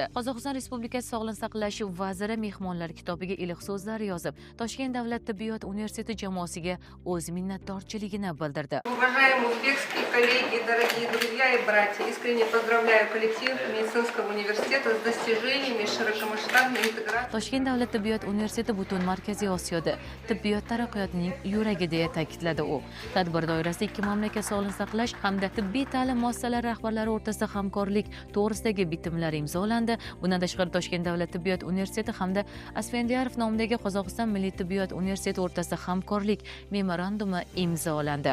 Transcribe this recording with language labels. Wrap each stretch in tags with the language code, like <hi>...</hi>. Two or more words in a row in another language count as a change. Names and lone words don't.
<uz>Qozog'iston Respublikasi Sog'liqni saqlash vaziri mehmonlar kitobiga iliq so'zlar yozib, Toshkent davlat tibbiyot universiteti jamoasiga o'z minnatdorchiligini bildirdi.</uz> <ru>Уважаемые узбекские коллеги, дорогие друзья и братья, искренне поздравляю коллектив медицинского университета с достижениями широкомасштабной интеграции.</ru> <uz>Toshkent davlat tibbiyot universiteti butun Markaziy Osiyoda tibbiyot taraqqiyotining yuragi deya ta'kidladi u. Tadbir doirasida ikki mamlakat sog'liqni saqlash hamda tibbiy ta'lim muassasalari rahbarlari o'rtasida hamkorlik to'g'risidagi bitimlar imzolandi. Bundan tashqari Toshkent davlat tibbiyot universiteti hamda Asfendiyarov nomidagi Qozog'iston milliy tibbiyot universiteti o'rtasida hamkorlik memorandumi imzolandi.</uz>